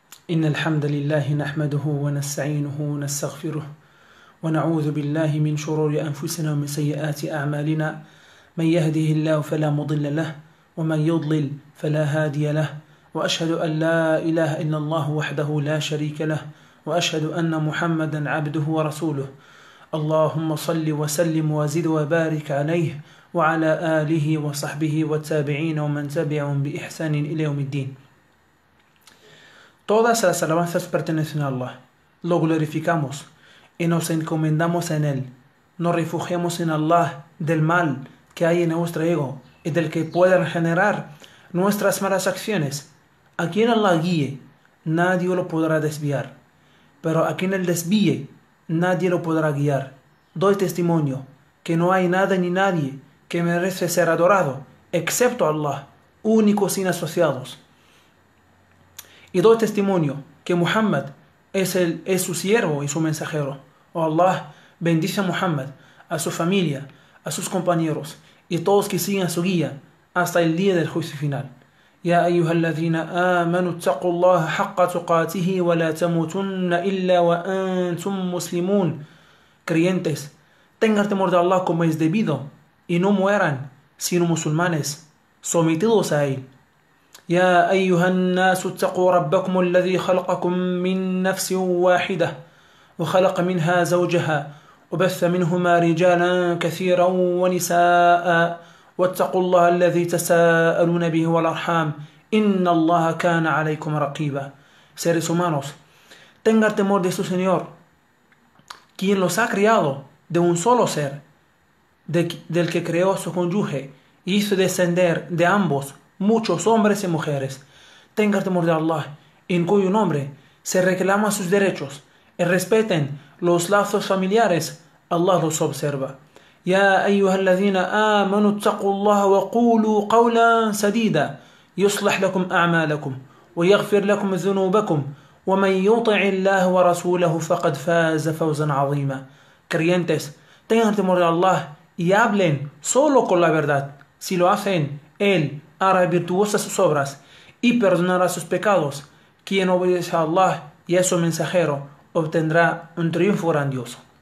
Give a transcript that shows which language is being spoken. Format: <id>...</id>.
<ar>إن الحمد لله نحمده ونستعينه ونستغفره ونعوذ بالله من شرور أنفسنا ومن سيئات أعمالنا من يهده الله فلا مضل له ومن يضلل فلا هادي له وأشهد أن لا إله إلا الله وحده لا شريك له وأشهد أن محمدا عبده ورسوله اللهم صل وسلم وزد وبارك عليه وعلى آله وصحبه والتابعين ومن تبعهم بإحسان إلى يوم الدين.</ar> <es>Todas las alabanzas pertenecen a Allah. Lo glorificamos y nos encomendamos en Él. Nos refugiamos en Allah del mal que hay en nuestro ego y del que pueden generar nuestras malas acciones. A quien Allah guíe, nadie lo podrá desviar. Pero a quien Él desvíe, nadie lo podrá guiar. Doy testimonio que no hay nada ni nadie que merece ser adorado, excepto Allah, único sin asociados. Y doy testimonio que Muhammad es su siervo y su mensajero. Oh Allah, bendice a Muhammad, a su familia, a sus compañeros y todos que sigan su guía hasta el día del juicio final.</es> <ar>يا أيها الذين آمنوا اتقوا الله حق تقاته ولا تموتن إلا وأنتم مسلمون.</ar> <es>Creyentes, tengan temor de Allah como es debido y no mueran sino musulmanes sometidos a él.</es> <ar>يا أيها الناس اتقوا ربكم الذي خلقكم من نفس واحدة وخلق منها زوجها وبث منهما رجالا كثيرا ونساء واتقوا الله الذي تساءلون به والأرحام إن الله كان عليكم رقيبا.</ar> <es>Seres humanos, tengan temor de su Señor, quien los ha creado de un solo ser, del que creó a su cónyuge y hizo descender de ambos muchos hombres y mujeres. Tengan temor de Allah, en cuyo nombre se reclaman sus derechos, y respeten los lazos familiares. Allah los observa.</es> <ar>يا أيها الذين آمنوا اتقوا الله وقولوا قولا سديدا يصلح لكم أعمالكم ويغفر لكم ذنوبكم ومن يطع الله ورسوله فقد فاز فوزا عظيما.</ar> <es>Creyentes, tengan temor de Allah y hablen solo con la verdad. Si lo hacen, Él hará virtuosas sus obras y perdonará sus pecados. Quien obedece a Allah y a su mensajero obtendrá un triunfo grandioso.</es>